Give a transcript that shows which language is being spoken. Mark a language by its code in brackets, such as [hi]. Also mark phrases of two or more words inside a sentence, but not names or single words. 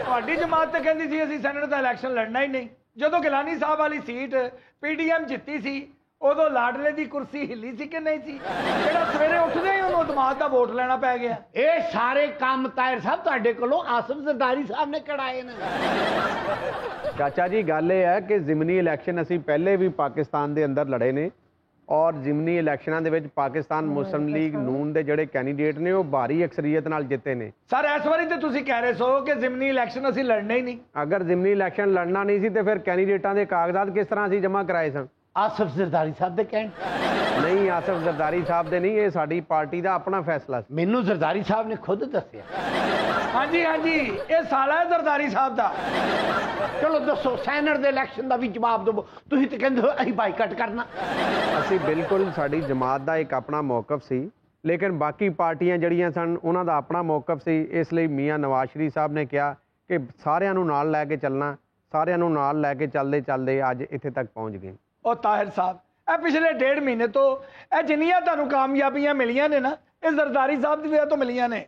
[pa] ਤੁਹਾਡੀ ਜਮਾਤ ਤੇ ਕਹਿੰਦੀ ਸੀ ਅਸੀਂ ਸੈਨੇਟ ਦਾ ਇਲੈਕਸ਼ਨ ਲੜਨਾ ਹੀ ਨਹੀਂ। ਜਦੋਂ ਗਿਲਾਨੀ ਸਾਹਿਬ ਵਾਲੀ ਸੀਟ ਪੀਡੀਐਮ ਜਿੱਤੀ ਸੀ ਉਦੋਂ ਲਾਡਲੇ ਦੀ ਕੁਰਸੀ ਹਿੱਲੀ ਸੀ ਕਿ ਨਹੀਂ ਸੀ? ਜਿਹੜਾ ਸਵੇਰੇ ਉੱਠਦੇ ਹੀ ਉਹਨੂੰ ਦਮਾਦ ਦਾ ਵੋਟ ਲੈਣਾ ਪੈ ਗਿਆ। ਇਹ ਸਾਰੇ ਕੰਮ ਤਾਹਿਰ ਸਾਹਿਬ ਤੁਹਾਡੇ ਕੋਲੋਂ ਆਸਫ ਜ਼ਰਦਾਰੀ ਸਾਹਿਬ ਨੇ ਕਢਾਏ ਨੇ। ਚਾਚਾ ਜੀ, ਗੱਲ ਯਹ ਹੈ ਕਿ ਜ਼ਿਮਨੀ ਇਲੈਕਸ਼ਨ ਅਸੀ ਪਹਿਲੇ ਭੀ ਪਾਕਿਸਤਾਨ ਕੇ ਅੰਦਰ ਲੜੇ ਨੇ ਔਰ ਜ਼ਿਮਨੀ ਇਲੈਕਸ਼ਨਾਂ ਦੇ ਵਿਚ ਪਾਕਿਸਤਾਨ ਮੁਸਲਿਮ ਲੀਗ ਨੂਨ ਕੇ ਜਿਹੜੇ ਕੈਂਡੀਡੇਟ ਨੇ ਵੋ ਭਾਰੀ ਅਕਸਰੀਅਤ ਨਾਲ ਜਿੱਤੇ ਨੇ। ਸਰ ਇਸ ਬਾਰੀ ਤੋ ਤੁਸੀਂ ਕਹਿ ਰਹੇ ਸੋ ਕਿ ਜ਼ਿਮਨੀ ਇਲੈਕਸ਼ਨ ਅਸੀਂ ਲੜਨੇ ਹੀ ਨਹੀਂ। ਅਗਰ ਜ਼ਿਮਨੀ ਇਲੈਕਸ਼ਨ ਲੜਨਾ ਨਹੀਂ ਸੀ ਤੋ ਫਿਰ ਕੈਂਡੀਡੇਟਾਂ ਕੇ ਕਾਗਜ਼ਾਤ ਕਿਸ ਤਰ੍ਹਾਂ ਅਸੀਂ ਜਮ੍ਹਾਂ ਕਰਾਏ ਸਨ? ਆਸਫ ਜ਼ਰਦਾਰੀ ਸਾਹਿਬ ਦੇ ਕਹਿਣ। ਨਹੀਂ, ਆਸਫ ਜ਼ਰਦਾਰੀ ਸਾਹਬ ਦੇ ਨਹੀਂ, ਯੇ ਸਾਡੀ ਪਾਰਟੀ ਕਾ ਅਪਣਾ ਫ਼ੈਸਲਾ। ਮੈਨੂੰ ਜ਼ਰਦਾਰੀ ਸਾਹਿਬ ਨੇ ਖੁਦ ਦੱਸਿਆ। ہاں جی یہ سالا ہے زرداری صاحب دا. چلو دسو سینٹ دے الیکشن دا بھی جواب دو. تسی تے کہندے ہو اسی بائیکاٹ کرنا. ਅਸੀਂ ਬਿਲਕੁਲ ਸਾਡੀ ਜਮਾਤ ਦਾ ਇੱਕ ਆਪਣਾ ਮੌਕਫ ਸੀ, ਲੇਕਿਨ ਬਾਕੀ ਪਾਰਟੀਆਂ ਜਿਹੜੀਆਂ ਸਨ ਉਹਨਾਂ ਦਾ ਆਪਣਾ ਮੌਕਫ ਸੀ. ਇਸ ਲਈ ਮੀਆਂ ਨਵਾਜ਼ ਸ਼ਰੀਫ ਸਾਹਿਬ ਨੇ ਕਿਹਾ ਕਿ ਸਾਰਿਆਂ ਨੂੰ ਨਾਲ ਲੈ ਕੇ ਚੱਲਣਾ, ਸਾਰਿਆਂ ਨੂੰ ਨਾਲ ਲੈ ਕੇ ਚੱਲਦੇ ਚੱਲਦੇ ਅੱਜ ਇੱਥੇ ਤੱਕ ਪਹੁੰਚ ਗਏ. ਉਹ ਤਾਹਿਰ ਸਾਹਿਬ, ਇਹ ਪਿਛਲੇ 1.5 ਮਹੀਨੇ ਤੋਂ ਇਹ ਜਿੰਨੀਆਂ ਤੁਹਾਨੂੰ ਕਾਮਯਾਬੀਆਂ ਮਿਲੀਆਂ ਨੇ ਨਾ, ਇਹ ਜ਼ਰਦਾਰੀ ਸਾਹਿਬ ਦੀ ਵਜ੍ਹਾ ਤੋਂ ਮਿਲੀਆਂ ਨੇ.